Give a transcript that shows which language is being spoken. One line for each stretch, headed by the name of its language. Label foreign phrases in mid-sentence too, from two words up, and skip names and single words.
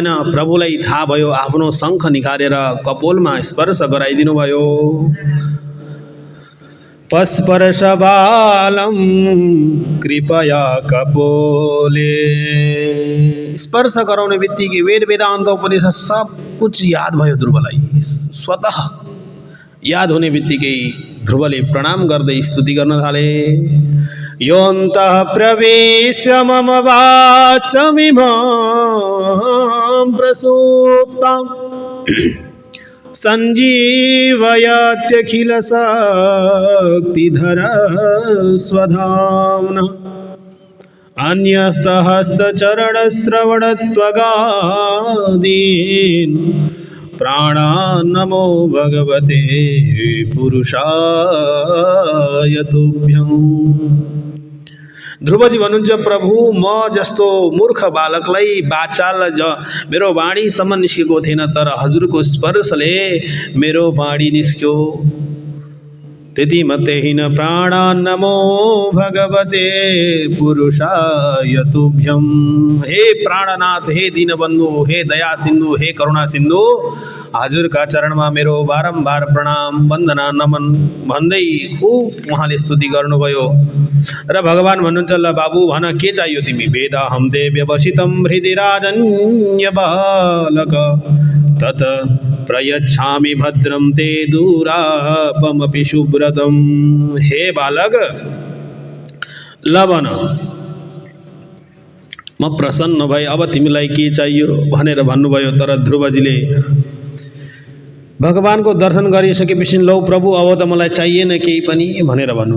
Nepali: प्रभुलाई थाहा भयो, आफ्नो शङ्ख निकालेर कपोलमा स्पर्श गराइदिनु भयो।
Sanskrit: पस्पर्शबालं कृपया कपोले।
Nepali: स्पर्श गराउने बित्तिकै वेद वेदान्त उपनिषद
Hindi: सब कुछ
Nepali: याद भयो ध्रुवलाई। स्वतः याद हुने बित्तिकै ध्रुवले प्रणाम गर्दै स्तुति गर्न थाले।
Sanskrit: योऽन्तः प्रवेश्य मम वाचमिमां प्रसूप्तां सञ्जीवयत्यखिल शक्तिधर स्वधाम्ना। अन्यस्तहस्तचरणश्रवणत्वगादीन् प्राणान् नमो भगवते पुरुषाय तुभ्यम्।
Nepali: ध्रुवजी भन्नुहुन्छ, प्रभु म जस्तो मूर्ख बालकलाई बाचाल मेरो वाणीसम्म निस्केको थिएन, तर हजुरको स्पर्शले मेरो वाणी निस्क्यो। त्यति मात्रै होइन,
Sanskrit: प्राणान् नमो भगवते पुरुषाय तुभ्यं।
Nepali: हे प्राणनाथ, हे दीनबन्धु, हे दया सिन्धु, हे करुणा सिन्धु, हजुरका चरणमा मेरो बारम्बार प्रणाम वन्दना नमन भन्दै खुब उहाँले स्तुति गर्नुभयो। र भगवान भन्नुहुन्छ, ल बाबु भन के चाहियो तिमी?
Sanskrit: वेदाहं ते व्यवसितं हृदि राजन्य बालक तत प्रयच्छामि भद्रं ते दूरापमपि शुभ्रतम।
Nepali: हे बालक ल भन, म प्रसन्न भए, अब तिमीलाई के चाहियो भनेर भन्नुभयो। तर ध्रुवजीले भगवानको दर्शन गरिसकेपछि लौ प्रभु अब त मलाई चाहिएन केही पनि भनेर भन्नुभयो।